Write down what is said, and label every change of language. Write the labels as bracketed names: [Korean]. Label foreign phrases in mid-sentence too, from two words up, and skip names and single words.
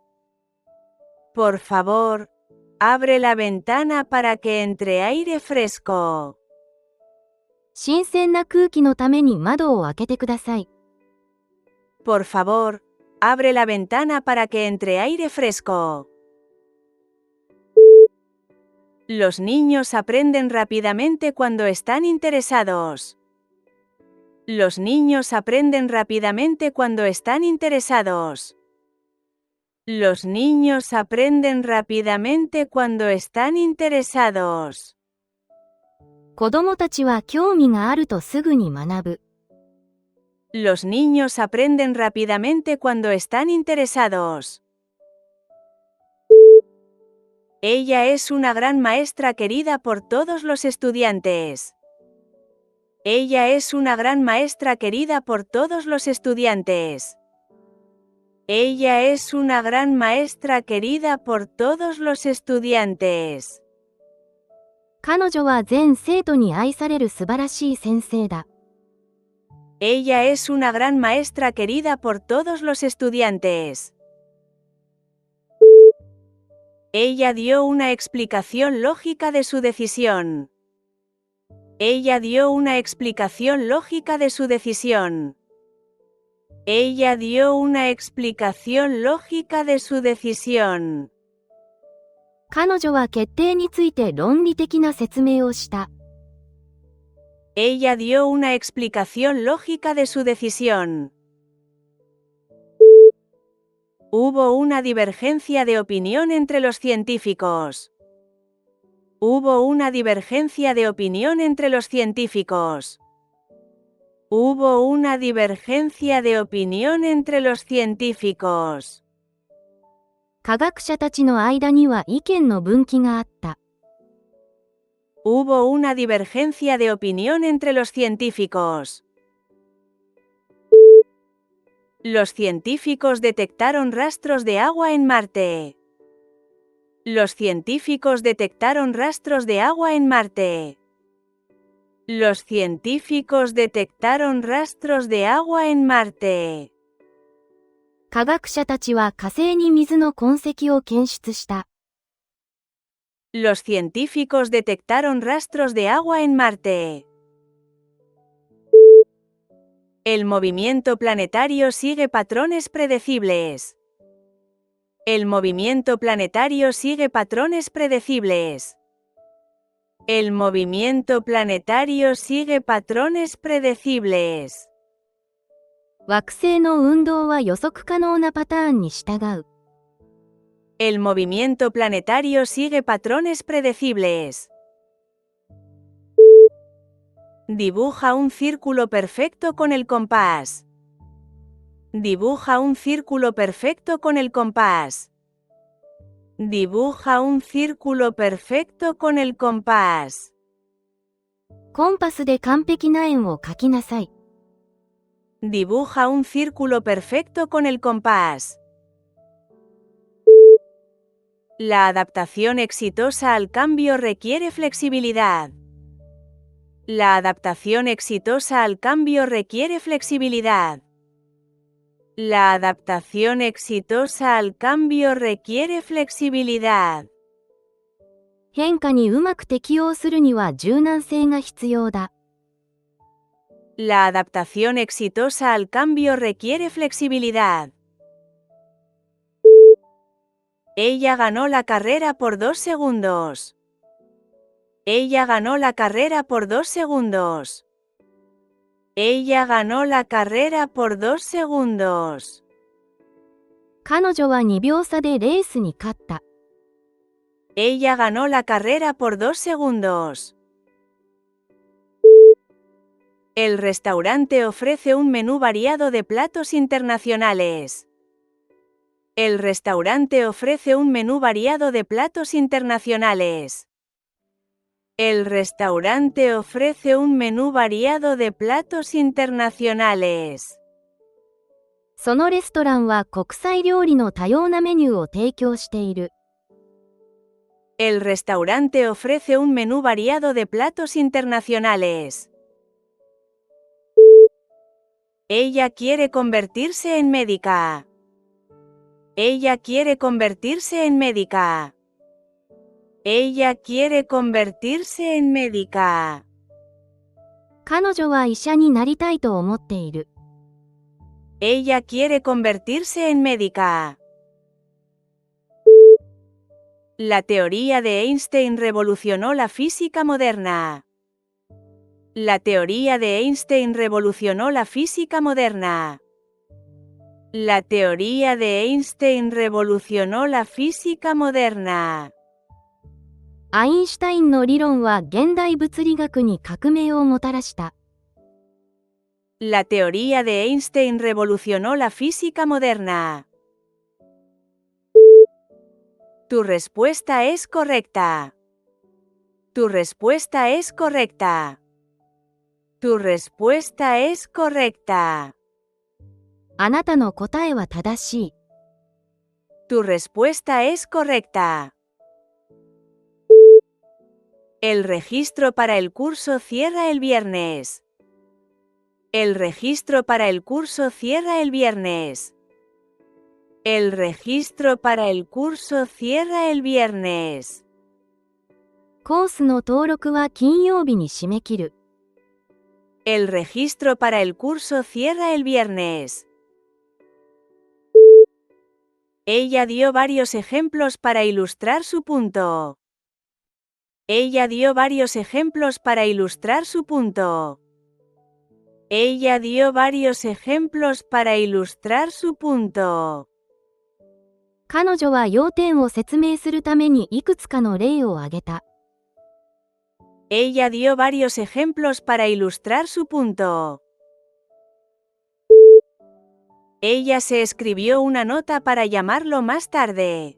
[Spanish] Por favor, abre la ventana para que entre aire fresco. [Japanese] 新鮮な空気のために窓を開けてください。 [Spanish] Por favor, abre la ventana para que entre aire fresco. Los niños aprenden rápidamente cuando están interesados. Los niños aprenden rápidamente cuando están interesados. Los niños aprenden rápidamente cuando están interesados. [Japanese] 子供たちは興味があるとすぐに学ぶ。 [Spanish] Los niños aprenden rápidamente cuando están interesados. Ella es una gran maestra querida por todos los estudiantes. Ella es una gran maestra querida por todos los estudiantes. Ella es una gran maestra querida por todos los estudiantes. [Japanese] 彼女は全生徒に愛される素晴らしい先生だ。 [Spanish] Ella es una gran maestra querida por todos los estudiantes. Ella dio una explicación lógica de su decisión. Ella dio una explicación lógica de su decisión. Ella dio una explicación lógica de su decisión. [Japanese] 彼女は決定について論理的な説明をした。 [Spanish] Ella dio una explicación lógica de su decisión. Hubo una divergencia de opinión entre los científicos. Hubo una divergencia de opinión entre los científicos. Hubo una divergencia de opinión entre los científicos. [Japanese] 科学者たちの間には意見の分岐があった。 [Spanish] Hubo una divergencia de opinión entre los científicos. Los científicos detectaron rastros de agua en Marte. Los científicos detectaron rastros de agua en Marte. Los científicos detectaron rastros de agua en Marte. [Japanese] 科学者たちは火星に水の痕跡を検出した。 [Spanish] Los científicos detectaron rastros de agua en Marte. El movimiento planetario sigue patrones predecibles. El movimiento planetario sigue patrones predecibles. El movimiento planetario sigue patrones predecibles. [Japanese] 惑星の運動は予測可能なパターンに従う。 [Spanish] El movimiento planetario sigue patrones predecibles. Dibuja un círculo perfecto con el compás. Dibuja un círculo perfecto con el compás. Dibuja un círculo perfecto con el compás. [Japanese] コンパスで完璧な円を描きなさい。 [Spanish] Dibuja un círculo perfecto con el compás. La adaptación exitosa al cambio requiere flexibilidad. La adaptación exitosa al cambio requiere flexibilidad. La adaptación exitosa al cambio requiere flexibilidad. [Japanese] 変化にうまく適応するには柔軟性が必要だ。 [Spanish] La adaptación exitosa al cambio requiere flexibilidad. Ella ganó la carrera por 2 segundos. Ella ganó la carrera por 2 segundos. Ella ganó la carrera por 2 segundos. [Japanese] 彼女は2秒差でレースに勝った。 [Spanish] Ella ganó la carrera por 2 segundos. El restaurante ofrece un menú variado de platos internacionales. El restaurante ofrece un menú variado de platos internacionales. El restaurante ofrece un menú variado de platos internacionales. [Japanese] そのレストランは国際料理の多様なメニューを提供している。 [Spanish] El restaurante ofrece un menú variado de platos internacionales. Ella quiere convertirse en médica. Ella quiere convertirse en médica. Ella quiere convertirse en médica. [Japanese] 彼女は医者になりたいと思っている。 [Spanish] Ella quiere convertirse en médica. La teoría de Einstein revolucionó la física moderna. La teoría de Einstein revolucionó la física moderna. La teoría de Einstein revolucionó la física moderna. [Japanese] アインシュタインの理論は現代物理学に革命をもたらした。 [Spanish] La teoría de Einstein revolucionó la física moderna. Tu respuesta es correcta. Tu respuesta es correcta. Tu respuesta es correcta. [Japanese] あなたの答えは正しい。 [Spanish] Tu respuesta es correcta. El registro para el curso cierra el viernes. El registro para el curso cierra el viernes. El registro para el curso cierra el viernes. [Japanese] コースの登録は金曜日に締め切る。 [Spanish] El registro para el curso cierra el viernes. Ella dio varios ejemplos para ilustrar su punto. Ella dio varios ejemplos para ilustrar su punto. Ella dio varios ejemplos para ilustrar su punto. [Japanese] 彼女は要点を説明するためにいくつかの例を挙げた。 [Spanish] Ella dio varios ejemplos para ilustrar su punto. Ella se escribió una nota para llamarlo más tarde.